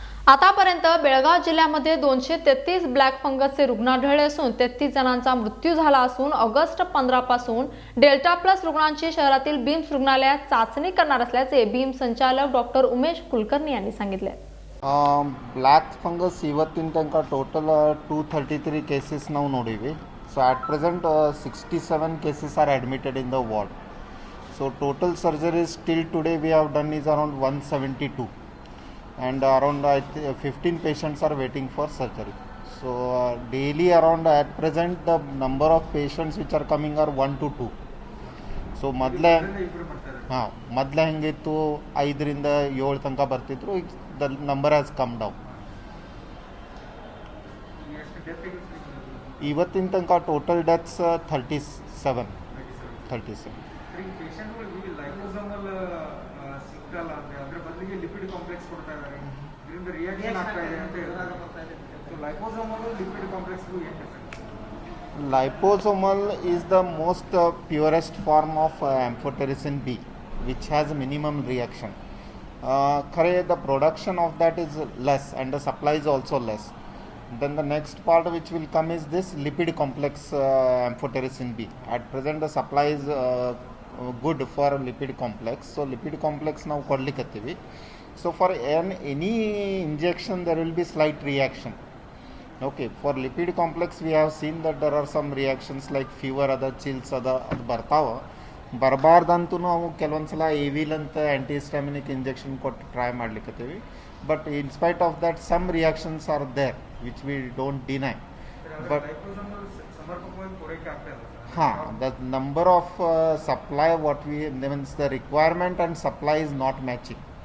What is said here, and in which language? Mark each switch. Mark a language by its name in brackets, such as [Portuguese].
[Marathi] आतापर्यंत बेळगाव जिल्ह्यामध्ये 233 ब्लॅक फंगसचे रुग्ण आढळले असून 33 जणांचा मृत्यू झाला असून ऑगस्ट 15 पासून डेल्टा प्लस रुग्णांची शहरातील बीम्स रुग्णालयात चाचणी करणार असल्याचे बीम संचालक डॉक्टर उमेश कुलकर्णी यांनी सांगितले. [Kannada] ಬ್ಲ್ಯಾಕ್ ಫಂಗಸ್ ಇವತ್ತಿನ ತನಕ ಟೋಟಲ್ 233 ಕೇಸಸ್ ನಾವು ನೋಡಿವಿ. [English] So at present 67 cases are admitted in the ward. So total surgeries till today we have done is around 172 and around 15 patients are waiting for surgery. So daily around at present the number of patients which are coming are 1 to 2. So [Kannada] ಮೊದಲೇ ಹಾಂ ಮೊದಲೇ ಹೆಂಗಿತ್ತು 5ರಿಂದ 7 ತನಕ ಬರ್ತಿದ್ರು, ಈಗ [English] The number has come down. [Kannada] ಇವತ್ತಿನ ತನಕ total deaths 37. ಪೇಷಂಟ್ಗಳಿಗೆ liposomal ಸಿಕ್ಕಲ್ಲ ಅದ್ರ ಬದಲಿಗೆ ಲಿಪಿಡ್ ಕಾಂಪ್ಲೆಕ್ಸ್ ಕೊಡ್ತಾ ಇದ್ದಾರೆ, ಇದರಿಂದ ರಿಯಾಕ್ಷನ್ ಆಗ್ತಾ ಇದೆ ಅಂತ ಹೇಳ್ತಾರೆ. ಸೊ ಲೈಪೋಸೋಮಲ್ ಲಿಪಿಡ್ ಕಾಂಪ್ಲೆಕ್ಸ್ಗೂ ಏನು difference? [English] Liposomal is the most purest form of amphotericin B, which has minimum reaction. The production of that is less and the supply is also less. Then the next part which will come is this lipid complex amphotericin B. At present the supply is good for lipid complex. So lipid complex now [Kannada] kodlikattivi. [English] So for any injection there will be slight reaction. Okay, for lipid complex we have seen that there are some reactions like fever, other chills, [Kannada] ಅದು ಬರ್ತಾವ. ಬರಬಾರ್ದಂತೂ ನಾವು ಕೆಲವೊಂದ್ಸಲ evil ಅಂತ ಆ್ಯಂಟಿಹಿಸ್ಟಾಮಿನಿಕ್ injection ಕೊಟ್ಟು try ಮಾಡ್ಲಿಕ್ಕತ್ತೀವಿ. [English] But in spite of that some reactions are there which we don't deny. But ಹಾಂ, the number of supply what we means the requirement and supply is not matching.